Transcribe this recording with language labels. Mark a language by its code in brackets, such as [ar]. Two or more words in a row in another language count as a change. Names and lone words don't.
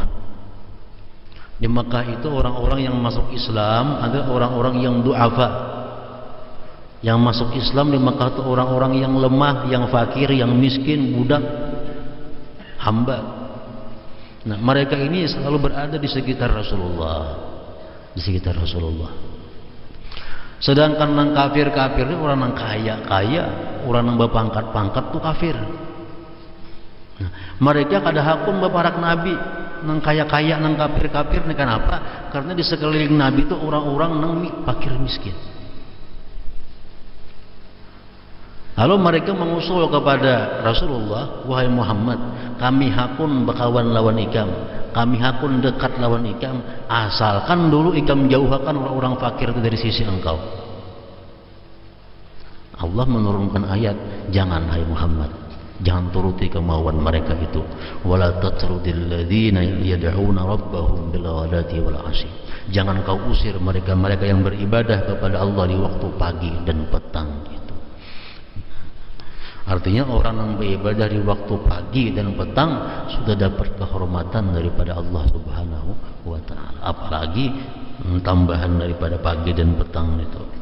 [id] Di Mekah itu orang-orang yang masuk Islam ada orang-orang yang du'afa. Yang masuk Islam di Mekah itu orang-orang yang lemah, yang fakir, yang miskin, budak, hamba. Nah, mereka ini selalu berada di sekitar Rasulullah. Di sekitar Rasulullah. Sedangkan nang kafir-kafir itu orang nang kaya-kaya, orang nang berpangkat-pangkat tuh kafir. [bjn] Nah, mereka kada hakun baparak Nabi nang kaya-kaya nang kafir-kafir ini kenapa? [id] Karena di sekeliling Nabi itu orang-orang nang fakir miskin. Lalu mereka mengusul kepada Rasulullah, wahai Muhammad, [bjn] kami hakun bakawan lawan ikam, kami hakun dekat lawan ikam, asalkan dulu ikam jauhkan orang-orang fakir itu dari sisi engkau. [id] Allah menurunkan ayat, jangan hai Muhammad, jangan turuti kemauan mereka itu. [ar] ولا تطرد الذين يدعون ربهم بالغداة والعشي. [id] Jangan kau usir mereka-mereka yang beribadah kepada Allah di waktu pagi dan petang itu. Artinya orang yang beribadah di waktu pagi dan petang sudah dapat kehormatan daripada Allah [ar] سبحانه وتعالى. [id] Apalagi tambahan daripada pagi dan petang itu.